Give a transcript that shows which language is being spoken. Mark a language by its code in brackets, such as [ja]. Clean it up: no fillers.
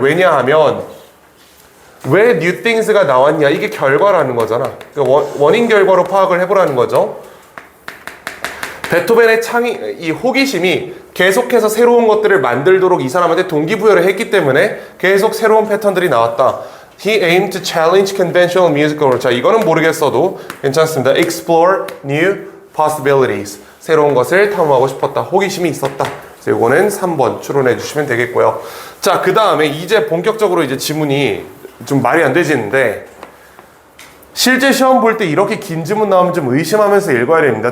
[ko] 왜냐하면 왜 New Things가 나왔냐? 이게 결과라는 거잖아. 그러니까 원인 결과로 파악을 해보라는 거죠. 베토벤의 이 호기심이 계속해서 새로운 것들을 만들도록 이 사람한테 동기부여를 했기 때문에 계속 새로운 패턴들이 나왔다. [en] He aimed to challenge conventional musical rules. [ko] 자, 이거는 모르겠어도 괜찮습니다. [en] Explore new possibilities. [ko] 새로운 것을 탐험하고 싶었다. 호기심이 있었다. 그래서 이거는 3번 추론해 주시면 되겠고요. 자, 그 다음에 이제 본격적으로 이제 지문이 좀 말이 안 되지는데 실제 시험 볼 때 이렇게 긴 지문 나오면 좀 의심하면서 읽어야 됩니다.